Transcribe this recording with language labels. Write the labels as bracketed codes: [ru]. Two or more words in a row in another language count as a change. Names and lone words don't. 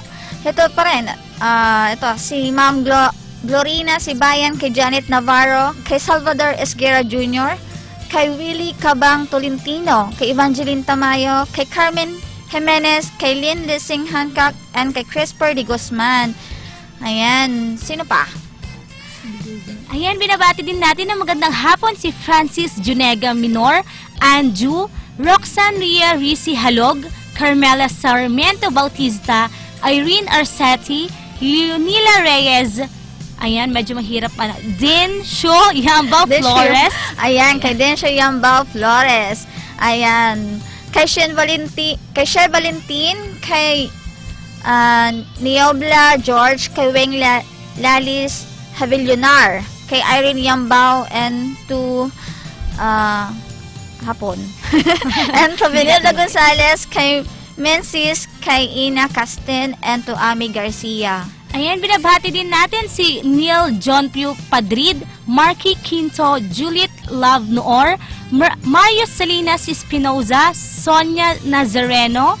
[tl] Ito pa rin, ito, si Ma'am Glorina Sibayan, kay Janet Navarro, kay Salvador Esguera Jr., kay Willie Cabang Tolentino, kay Evangeline Tamayo, kay Carmen Jimenez, kay Lynn Lissing Hancock, and kay Crisper de Guzman. Ayan, sino pa? Ayan, binabati din natin ng magandang hapon si Francis Junega Minor, Anju, Roxanne Ria Risi Halog, Carmela Sarmiento Bautista, Irene Arcetti, Leonila Reyes, ayan, medyo mahirap pa na, Densho Yambao Flores. Ayan, kay Densho Yambao Flores. Ayan, kay Shen Valentin, kay Niobla George, kay Weng Lalis Havillonar, kay Irene Yambao, [en] and to Hapon. And to [tl] Benilda Gonzalez, kay Mensis, kay Ina Castin, [en] and to [tl] Ami Garcia. Ayan, binabati din natin si Neil John Pugh Padrid, Marky Quinto, Juliet Love Noor, Mario Salinas Espinoza, Sonia Nazareno.